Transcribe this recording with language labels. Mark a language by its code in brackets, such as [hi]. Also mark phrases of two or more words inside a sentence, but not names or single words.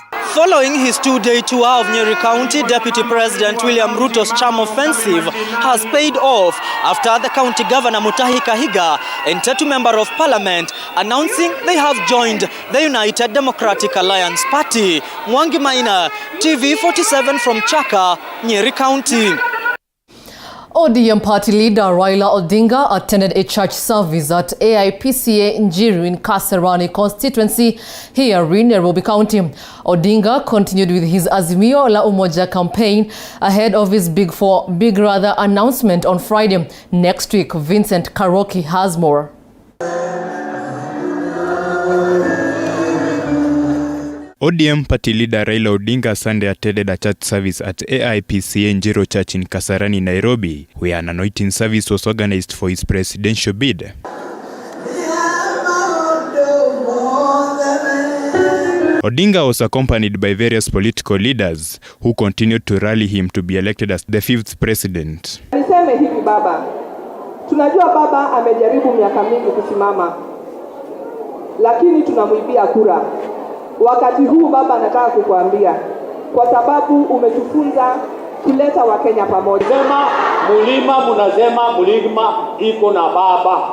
[en] Following his two-day tour of Nyeri County, Deputy President William Ruto's charm offensive has paid off after the county governor Mutahi Kahiga and Tetu Member of Parliament announcing they have joined the United Democratic Alliance Party. Mwangi Maina, TV47 from Chaka, Nyeri County. ODM party leader Raila Odinga attended a church service at AIPCA Njiru in Kasarani constituency here in Nairobi County. Odinga continued with his Azimio la Umoja campaign ahead of his Big Brother announcement on Friday. Next week, Vincent Karoki has more. ODM party leader Raila Odinga Sunday attended a church service at AIPCA Njiru Church in Kasarani, Nairobi, where an anointing service was organized for his presidential bid. Odinga was accompanied by various political leaders who continued to rally him to be elected as the 5th president. [sw] Niseme hivi baba, tunajua baba amejaribu miaka mingi kusimama, lakini tunamuibia kura. Wakati huu baba nataka kukuambia, kwa sababu umetufunza kuleta Wakenya pamoja. Sema mulima, munasema mulima iko na baba.